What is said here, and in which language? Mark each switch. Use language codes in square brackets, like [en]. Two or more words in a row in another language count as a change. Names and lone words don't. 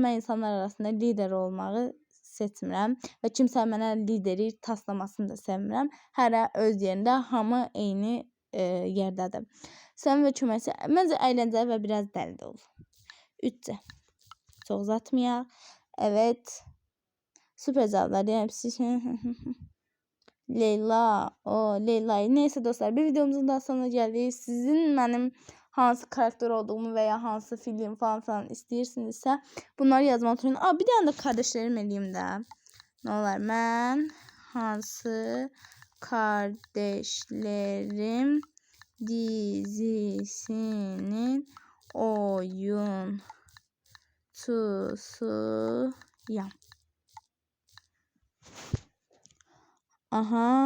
[az] Mən insanlar arasında lider olmağı seçmirəm və kimsə mənə lideri taslamasını da sevmirəm. Hərə öz yerində, hamı eyni yerdədir. Səmimi və köməkçi, məncə əyləncəli və biraz dəli dolu. 3. Çox uzatmayaq. [tr] Evet. Süper cevaplar. Leyla. Leyla'yı. Neyse dostlar, bir videomuzun daha sonuna geldik. Sizin benim hansı karakter olduğumu veya [az] hansı film falan istəyirsinizsə [tr] bunları yazma unutmayın. Bir tane de kardeşlerim eləyim də. Ne olar? [az] Mən hansı kardeşlerim dizisinin oyunçusuyam. Aha.